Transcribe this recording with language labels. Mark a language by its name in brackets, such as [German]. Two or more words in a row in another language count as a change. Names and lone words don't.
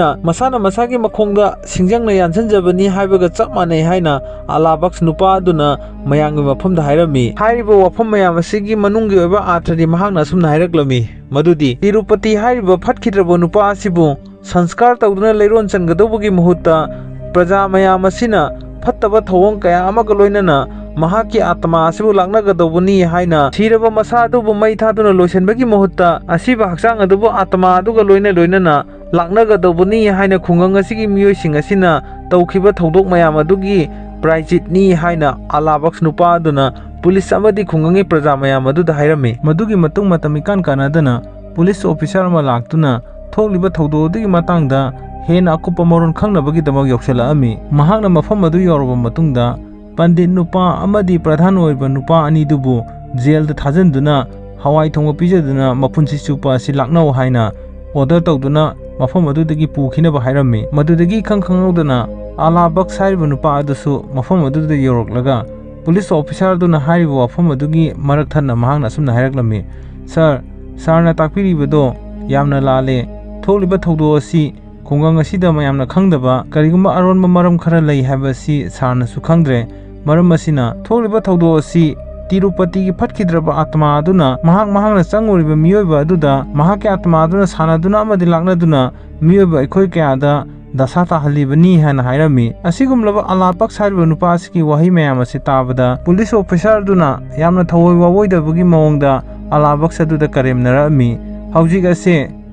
[Manipuri] masana masagi makhongda singjangna yansanjabani haibaga chap manai haina alabox nupa aduna mayanggi mafamda hairami hairiba wafam mayam asigi manunggi oiba athari mahangna sumna hairaklami madudi tirupati hairiba phatkidraba nupa asibu sanskar tawduna leiron changadobagi muhutta प्रजा मयाम असिना फत्तबा थौंग कया अमग लोइनना महाकी आत्मा असिबु लांगनागदबनी हाइना थीरबा मसा अदुबु मै थादुना लोइसनबगी मुहुत्ता असिबा हक्सांग अदुबु आत्मा अदुगा लोइना लोइनना लांगनागदबनी हाइना खुंगंग असिगी मियोइसिंग असिना तौखिबा थौदोक मयाम अदुगी प्राइजिटनी हाइना अलाबक्स नुपा अदुना पुलिस अमदी खुंगंगी प्रजा मयाम अदुदा हाइरमी मदुगी मतुंग मतमिकान कानादना पुलिस ऑफिसर अमा लाक्तुना थोक्लिबा थौदोदगी मतंगदा हेन अकुप मरोन खंगनबगीदमक यौसलाअमी महाकना मफम अदु यौरबा मतुंगदा पंडित नुपा अमदी प्रधान ओइबा नुपा अनिदुबु जेलदा थाजनदुना हवाई थोंग पिजदुना मफुनसि चुपा असि लाक्नौ हाइना ऑर्डर तौदुना मफम अदुदगी पुखिनबा हाइरमी मदुदगी खंगखंगौदना अलाबक साइबा नुपा अदुसु मफम अदुदा यौरक्लगा पुलिस ऑफिसर दुना हाइबा वफम अदुगी मरक थन्ना महाकना सुमना हाइरक्लमी सरना ताकपिरिबदो यामना लाले थोक्लिबा थौदो असि ꯈꯨꯡꯒꯪ ꯑꯁꯤꯗ ꯃꯌꯥꯝꯅ ꯈꯪꯗꯕ ꯀꯔꯤꯒꯨꯝꯕ ꯑꯔꯣꯟꯕ ꯃꯔꯝ ꯈꯔ ꯂꯩ ꯍꯥꯏꯕ ꯑꯁꯤ ꯁꯥꯔꯅꯁꯨ ꯈꯪꯗ꯭ꯔꯦ꯫ ꯃꯔꯝ ꯑꯁꯤꯅ ꯊꯣꯛꯂꯤꯕ ꯊꯧꯗꯣꯛ ꯑꯁꯤ ꯇꯤꯔꯨꯄꯇꯤꯒꯤ ꯐꯠꯈꯤꯗ꯭ꯔꯕ ꯑꯥꯇꯃꯥ ꯑꯗꯨꯅ ꯃꯍꯥꯛꯅ ꯆꯪꯉꯨꯔꯤꯕ ꯃꯤꯑꯣꯏꯕ ꯑꯗꯨꯗ ꯃꯍꯥꯛꯀꯤ ꯑꯥꯇꯃꯥ ꯑꯗꯨꯅ ꯁꯥꯟꯅꯗꯨꯅ ꯑꯃꯗꯤ ꯂꯥꯛꯅꯗꯨꯅ ꯃꯤꯑꯣꯏꯕ ꯑꯩꯈꯣꯏ ꯀꯌꯥꯗ ꯗꯁꯥ ꯇꯥꯍꯜꯂꯤꯕꯅꯤ ꯍꯥꯏꯅ ꯍꯥꯏꯔꯝꯃꯤ꯫ ꯑꯁꯤꯒꯨꯝꯂꯕ ꯑꯂꯥꯄꯛꯁ ꯍꯥꯏꯔꯤꯕ ꯅꯨꯄꯥ ꯑꯁꯤꯒꯤ ꯋꯥꯍꯩ ꯃꯌꯥꯝ ꯑꯁꯤ ꯇꯥꯕꯗ ꯄꯨꯂꯤꯁ ꯑꯣꯐꯤꯁꯥꯔ ꯑꯗꯨꯅ ꯌꯥꯝꯅ ꯊꯑꯣꯏ ꯋꯥꯑꯣꯏꯗꯕꯒꯤ ꯃꯑꯣꯡꯗ ꯑꯂꯥꯄꯛꯁ ꯑꯗꯨꯗ ꯀꯔꯦꯝꯅꯔꯛꯑꯝꯃꯤ꯫ ꯍꯧꯖꯤꯛ ꯑꯁꯦ